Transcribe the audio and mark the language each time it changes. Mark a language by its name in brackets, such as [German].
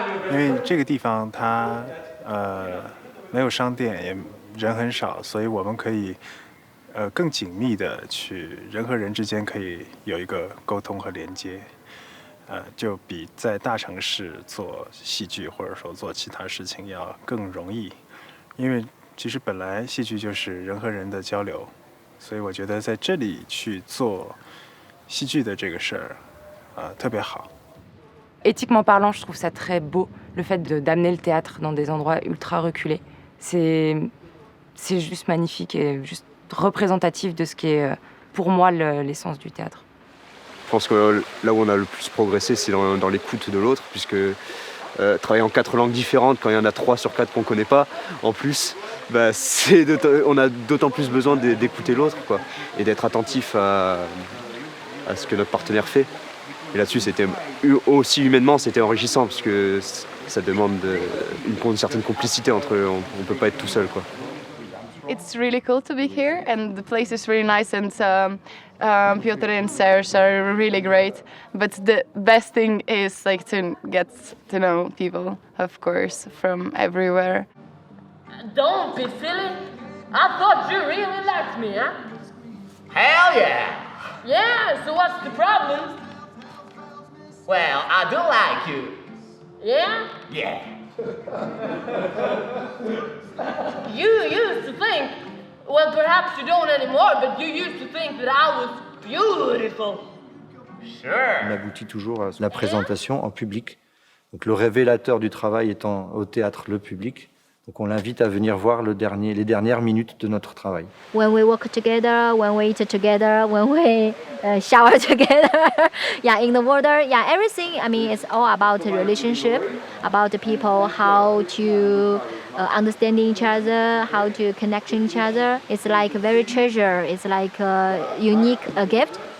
[Chinese] 因为这个地方它没有商店，也人很少，所以我们可以更紧密的去人和人之间可以有一个沟通和连接，就比在大城市做戏剧或者说做其他事情要更容易，因为其实本来戏剧就是人和人的交流，所以我觉得在这里去做戏剧的这个事儿特别好。 [French] Éthiquement parlant, je trouve ça très beau, le fait d'amener le théâtre dans des endroits ultra reculés. C'est juste magnifique et juste représentatif de ce qui est, pour moi, l'essence du théâtre. Je pense que là où on a le plus progressé, c'est dans l'écoute de l'autre, puisque travailler en 4 langues différentes, quand il y en a 3 sur 4 qu'on ne connaît pas, en plus, on a d'autant plus besoin d'écouter l'autre, quoi, et d'être attentif à ce que notre partenaire fait. Et là-dessus, c'était aussi humainement, c'était enrichissant parce que ça demande une certaine complicité entre eux. On peut pas être tout seul, quoi. [English] It's really cool to be here, and the place is really nice, and Piotr and Serge are really great. But the best thing is like to get to know people, of course, from everywhere. Don't be silly. I thought you really liked me, huh? Hell yeah! Yeah, so what's the problem? Well, I do like you. Yeah? Yeah. You used to think, well, perhaps you don't anymore, but you used to think that I was beautiful. Sure. [French] On aboutit toujours à la présentation en public. Donc le révélateur du travail étant au théâtre le public. Donc on l'invite à venir voir les dernières minutes de notre travail. [English] When we work together, when we eat together, when we shower together, yeah, in the water, yeah, everything. I mean, it's all about the relationship, about the people, how to understand each other, how to connect each other. It's like a very treasure. It's like a unique gift.